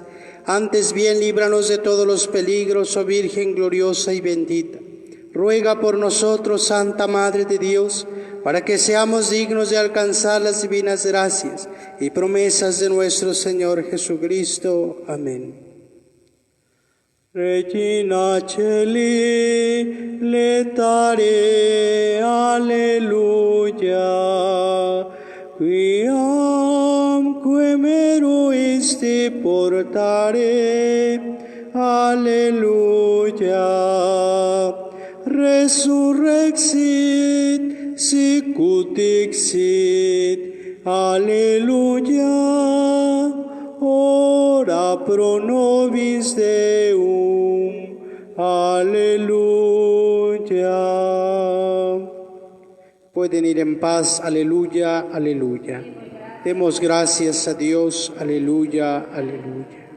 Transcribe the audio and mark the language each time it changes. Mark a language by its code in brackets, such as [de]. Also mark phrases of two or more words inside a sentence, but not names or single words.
[es] Antes bien, líbranos de todos los peligros, oh Virgen gloriosa y bendita. Ruega por nosotros, Santa Madre de Dios, para que seamos dignos de alcanzar las divinas gracias y promesas de nuestro Señor Jesucristo. Amén. [la] Regina Celi, letare, alleluia, quiam meruisti portare, alleluia, resurrexit, sicut dixit, alleluia, ora pro nobis Deum, aleluya. [es] Pueden ir en paz, aleluya, aleluya. Demos gracias a Dios, aleluya, aleluya.